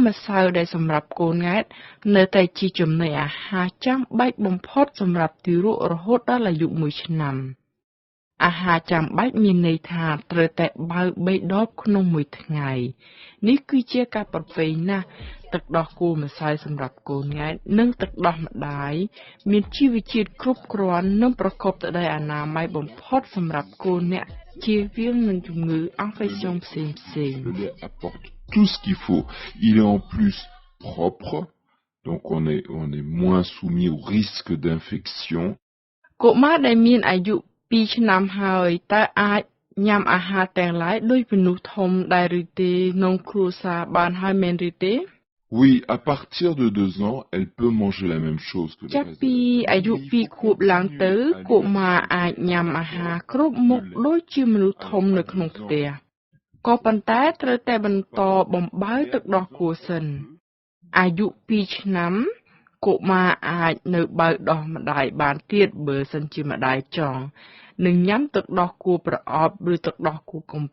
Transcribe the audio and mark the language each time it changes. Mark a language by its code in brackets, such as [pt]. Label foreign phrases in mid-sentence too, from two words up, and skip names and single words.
[km] ម្សៅដែលសម្រាប់កូនង៉ែតនៅតែជាចំណីអាហារចាំបាច់បំផុតសម្រាប់ទារករហូតដល់អាយុ1ឆ្នាំអាហារចាំបាច់មានន័យថាត្រូវតែបើ3ដបក្នុងមួយថ្ងៃនេះគឺជាការប្រពៃណាស់ទឹកដោះគោម្សៅសម្រាប់កូនង៉ែតនិងទឹកដោះម្ដាយមានជីវជាតិគ្រប់គ្រាន់និងប្រកបទៅដោយអនាម័យបំផុតសម្រាប់កូនអ្នកជៀសវាងនឹងជំងឺអង់ហ្វេស្យងផ្សេងៗ [fr] Le lait apporte tout ce qu'il faut. Il est en plus propre. Donc on est moins soumis au risque d'infection. [km] កុមារដែលមានអាយុ 2 ឆ្នាំហើយតើអាចញ៉ាំអាហារទាំងឡាយដោយមនុស្សធំដែរឬទេក្នុងគ្រួសារបានហើយមែនឬទេ [fr] Oui, à partir de 2 ans, elle peut manger la même chose que le [km] ចាប់ [fr] reste [km] ពី [fr] de la [km] អាយុ [fr] famille. [km] 2 ខួបឡើងទៅកុមារអាចញ៉ាំអាហារគ្រប់មុខដូចជាមនុស្សធំនៅក្នុងផ្ទះក៏ប៉ុន្តែត្រូវតែបន្តបំបើទឹកដោះគោសិនអាយុ 2 ឆ្នាំកុ មារអាចនៅបើដោះម្ដាយបានទៀតបើសិនជាម្ដាយចង់នឹងញ៉ាំទឹកដោះគោប្រអប់ឬទឹកដោះគោកំ